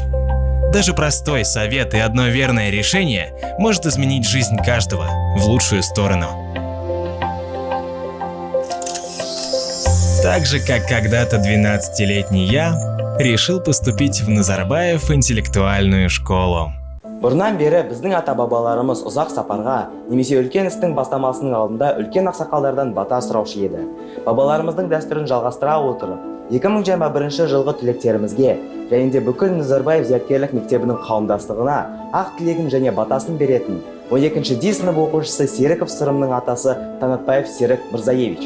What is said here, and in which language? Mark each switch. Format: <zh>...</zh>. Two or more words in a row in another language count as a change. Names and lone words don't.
<ru>Даже простой совет и одно верное решение может изменить жизнь каждого в лучшую сторону. Так же, как когда-то 12-летний я решил поступить в Назарбаев интеллектуальную школу.</ru> <kk>Бұрыннан бері біздің ата-бабаларымыз ұзақ сапарға, немесе үлкен істің бастамасының алдында үлкен ақсақалдардан бата сұраушы еді. Бабаларымыздың дәстүрін жалғастыра отырып, 2021 жылғы түлектерімізге және де бүкіл Назарбаев зияткерлік мектебінің қауымдастығына ақ тілегін және батасын беретін 12-ші D сынып оқушысы Серіков Сырымның атасы Таңатбаев Серік Мырзаевич.</kk>